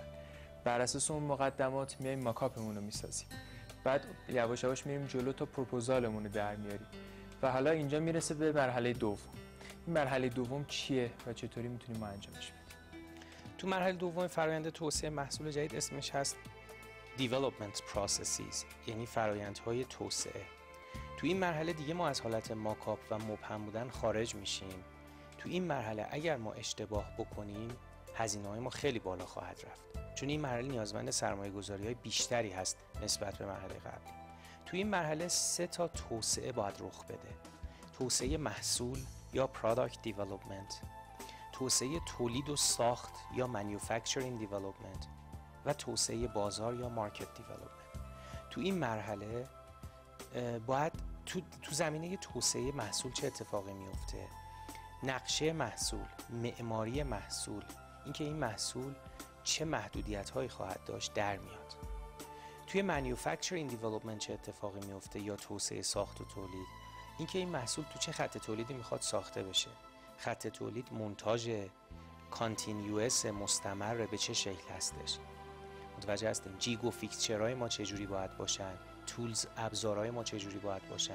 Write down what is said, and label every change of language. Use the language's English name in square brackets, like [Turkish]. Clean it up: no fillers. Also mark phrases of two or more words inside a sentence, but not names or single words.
[Persian] بر اساس اون مقدمات میایم ماکاپمون رو میسازیم. بعد یواش یواش میریم جلو تا پروپوزالمون رو در میاریم. و حالا اینجا میرسه به مرحله دوم. این مرحله دوم چیه و چطوری میتونیم ما انجامش بدیم؟ تو مرحله دوم فرآیند توسعه محصول جدید اسمش هست [English] development processes، [Persian] یعنی فرآیندهای توسعه. تو این مرحله دیگه ما از حالت ماکاپ و مبهم بودن خارج میشیم. تو این مرحله اگر ما اشتباه بکنیم هزینه‌های ما خیلی بالا خواهد رفت، چون این مرحله نیازمند سرمایه‌گذاری‌های بیشتری هست نسبت به مرحله قبل. تو این مرحله 3 تا توسعه باید رخ بده: توسعه محصول یا [English] product development، [Persian] توسعه تولید و ساخت یا [English] manufacturing development [Persian] و توسعه بازار یا [English] market development. [Persian] تو این مرحله باید تو زمینه توسعه محصول چه اتفاقی میفته؟ نقشه محصول، معماری محصول، اینکه این محصول چه محدودیت‌هایی خواهد داشت در میاد. توی [English] manufacturing development [Persian] چه اتفاقی میفته یا توسعه ساخت و تولید؟ اینکه این محصول تو چه خط تولیدی میخواد ساخته بشه؟ خط تولید مونتاژ کانتینیوس مستمر به چه شکل هستش؟ متوجه هستیم؟ جیگ و فیکسچرهای ما چجوری باید باشن؟ تولز، ابزارهای ما چجوری باید باشن؟